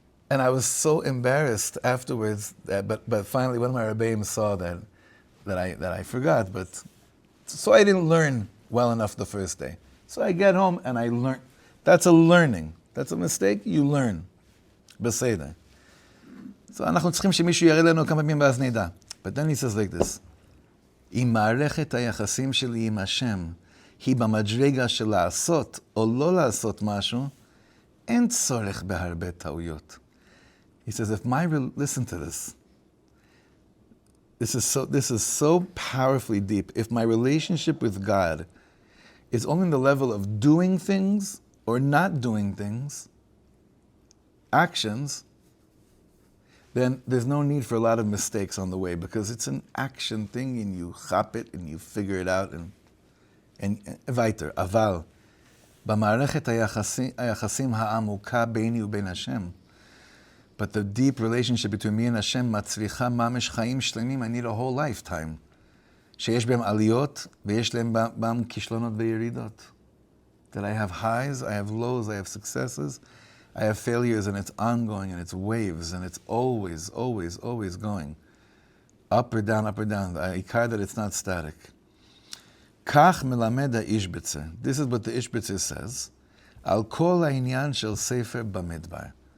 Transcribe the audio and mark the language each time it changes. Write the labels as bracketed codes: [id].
[en] And I was so embarrassed afterwards, but finally one of my rabbeim saw that I forgot, but so I didn't learn well enough the first day. So I get home and I learn. That's a learning. That's a mistake, you learn. [he] בסדר. So אנחנו צריכים שמישהו יראה לנו כמה פעמים ואז נדע. [en] But then he says like this, [he] אם מערכת היחסים שלי עם השם היא במדרגה של לעשות או לא לעשות משהו, אין צורך בהרבה טעויות. [en] He says, listen to this. This is so powerfully deep. If my relationship with God is only in the level of doing things or not doing things, actions, then there's no need for a lot of mistakes on the way because it's an action thing and you chop it and you figure it out and weiter. [he] אבל במערכת היחסים העמוקה ביני ובין השם, [en] but the deep relationship between me and Hashem [he] מצריכה ממש חיים שלמים. [en] I need a whole lifetime. [he] שיש בהם עליות ויש להם בהם כישלונות וירידות. [en] That I have highs, I have lows, I have successes, I have failures, and it's ongoing, and it's waves, and it's always, always, always going. Up or down, up or down. The ikar that it's not static. [he] Kach melamed ha'ishbitzer. [en] This is what the Ishbitzer says. [he] Al kol ha'inyan shel Sefer Bamidbar.